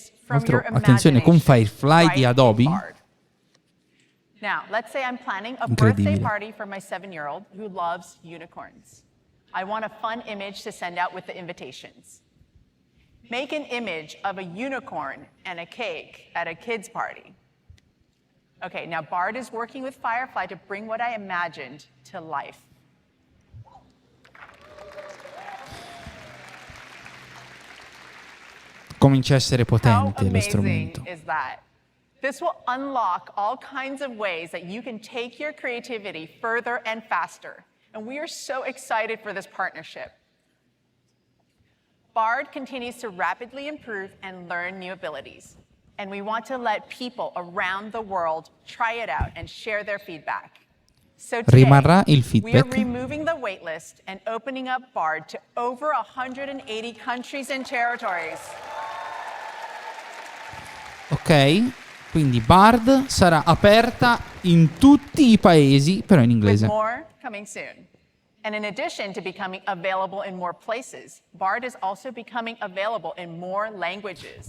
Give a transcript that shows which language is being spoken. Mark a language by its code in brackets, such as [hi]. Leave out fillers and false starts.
[it] Attenzione, con Firefly di Adobe. [en] Now, let's say I'm planning a birthday party for my 7-year-old who loves unicorns. I want a fun image to send out with the invitations. Make an image of a unicorn and a cake at a kid's party. Okay, now Bard is working with Firefly to bring what I imagined to life. [it] Comincia a essere potente lo strumento. [en] How amazing is that? This will unlock all kinds of ways that you can take your creativity further and faster. And we are so excited for this partnership. Bard continues to rapidly improve and learn new abilities. And we want to let people around the world try it out and share their feedback. So today, [it] rimarrà il feedback. [en] We are removing the waitlist and opening up Bard to over 180 countries and territories. [it] Ok, quindi Bard sarà aperta in tutti i paesi, però in inglese. [en] With more coming soon. And in addition to becoming available in more places, Bard is also becoming available in more languages.